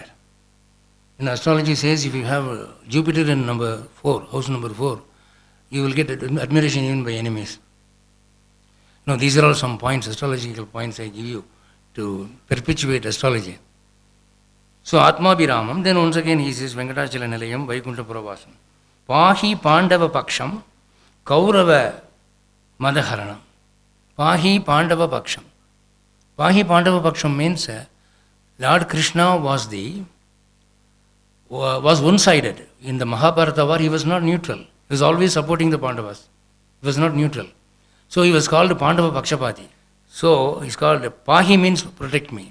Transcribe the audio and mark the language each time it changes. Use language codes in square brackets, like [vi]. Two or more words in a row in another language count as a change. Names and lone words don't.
[en] In astrology says if you have Jupiter in number 4, house number 4, you will get admiration even by enemies. Now these are all some points, astrological points I give you to perpetuate astrology. So [sa] Atma Biramam, [en] then once again he says [sa] Venkatachala Nilayam, Vaikuntha Puravasam. Pahi Pandava Paksham, Kaurava Madaharanam. Pahi Pandava Paksham. Pahi Pandava Paksham [en] means Lord Krishna was one-sided. In the Mahabharata war, he was not neutral. He was always supporting the Pandavas. He was not neutral. So he was called [sa] Pandava Pakshapati. [en] So he's called Pahi means protect me.